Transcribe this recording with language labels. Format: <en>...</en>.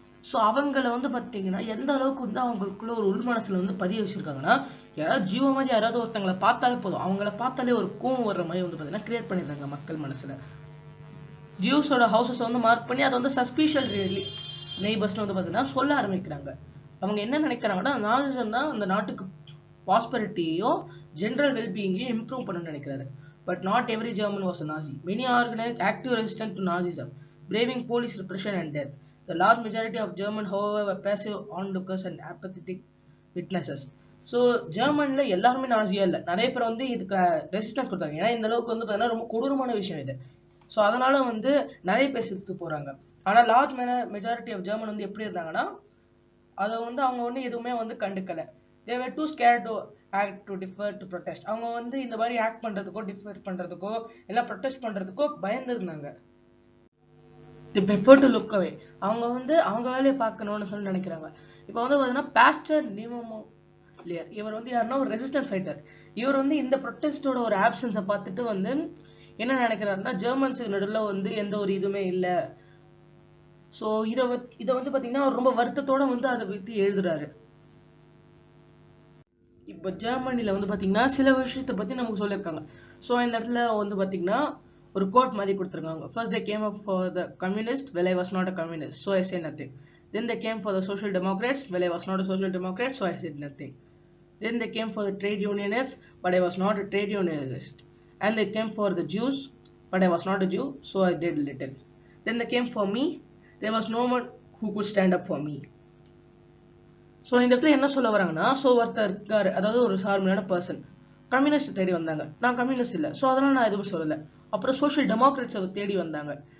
<ta>So அவங்கள வந்து பார்த்தீங்கன்னா எந்த அளவுக்கு வந்து அவங்களுக்குள்ள ஒரு உள் மனசுல வந்து பதிய வச்சிருக்காங்கன்னா யாராவது ஜீவ மாதிரி யாராவது ஒருத்தங்களை பார்த்தாலே போதும், அவங்கள பார்த்தாலே ஒரு கோவம் வர்ற மாதிரி வந்து பார்த்தீங்கன்னா கிரியேட் பண்ணிடுறாங்க மக்கள் மனசுல. ஜூஸோட ஹவுசஸ் வந்து மார்க் பண்ணி அதை வந்து சஸ்பீஷியல் நெய்பர்ஸ்னு வந்து பார்த்தீங்கன்னா சொல்ல ஆரம்பிக்கிறாங்க. அவங்க என்ன நினைக்கிறாங்கன்னா நாசிசம் தான் அந்த நாட்டுக்கு பாஸ்பரிட்டியோ ஜென்ரல் வெல்பீயிங்கையும் இம்ப்ரூவ் பண்ணணும்னு நினைக்கிறாரு.</ta> <en>But not every German was a Nazi. Many organized active resistance to Nazism, braving police repression and death. The large majority of German, however, were passive onlookers and apathetic witnesses.</en> <ta>So ஜெர்மன்ல எல்லாருமே nausea இல்லை, நிறைய பேர் வந்து இதுக்கு resistance கொடுத்தாங்க. ஏன்னா இந்த அளவுக்கு வந்து பார்த்தீங்கன்னா ரொம்ப கொடூரமான விஷயம் இது. ஸோ அதனால வந்து நிறைய பேர் செத்து போறாங்க. ஆனால் லார்ஜ் மெஜாரிட்டி ஆஃப் ஜெர்மன் வந்து எப்படி இருந்தாங்கன்னா அதை வந்து அவங்க வந்து எதுவுமே வந்து கண்டுக்கலை.</ta> <en>They were too scared to act, to defer, to protest.</en> <ta>அவங்க வந்து இந்த மாதிரி ஆக்ட் பண்றதுக்கோ டிஃபர் பண்றதுக்கோ இல்லை ப்ரொடெஸ்ட் பண்றதுக்கோ பயந்து இருந்தாங்க.</ta> <en>They prefer to look away.</en> <ta>அவங்க வந்து அவங்க வேலையை பார்க்கணும்னு சொல்லி நினைக்கிறாங்க. இப்போ வந்து பார்த்தீங்கன்னா பாஸ்டர் நிமோலியர் இவர் வந்து யாருன்னா ஒரு ரெசிஸ்டன்ட் ஃபைட்டர். இவர் வந்து இந்த ப்ரொடெஸ்டோட ஒரு ஆப்சன்ஸை பார்த்துட்டு வந்து என்ன நினைக்கிறாருன்னா ஜெர்மன்ஸுக்கு நடுவில் வந்து எந்த ஒரு இதுவுமே இல்லை, ஸோ ஸோ இதை வந்து பாத்தீங்கன்னா ரொம்ப வருத்தத்தோட வந்து அதை பத்தி எழுதுறாரு. இப்போ ஜெர்மனில வந்து பாத்தீங்கன்னா சில விஷயத்தை பத்தி நமக்கு சொல்லியிருக்காங்க. ஸோ இந்த இடத்துல வந்து பாத்தீங்கன்னா ஒரு கோட் மாதிரி கொடுத்துருக்காங்க.</ta> <en>First they came up for the communist well I was not a communist so I say nothing. Then they came for the social democrats well I was not a social democrat so I said nothing. Then they came for the trade unionists, but I was not a trade unionist. And they came for the Jews, but I was not a Jew, so I did little. Then they came for me, there was no one who could stand up for me.</en> <ta>So இந்த இடத்துல என்ன சொல்ல வராங்கன்னா, so ஒருத்தர் இருக்காரு, அதாவது ஒரு சார்மையான person communist தேடி வந்தாங்க. நான் கம்யூனிஸ்ட் இல்லை, ஸோ அதெல்லாம் நான் எதுவும் சொல்லலை. அப்புறம் சோஷியல் டெமோக்ராட்ஸை தேடி வந்தாங்க.</ta>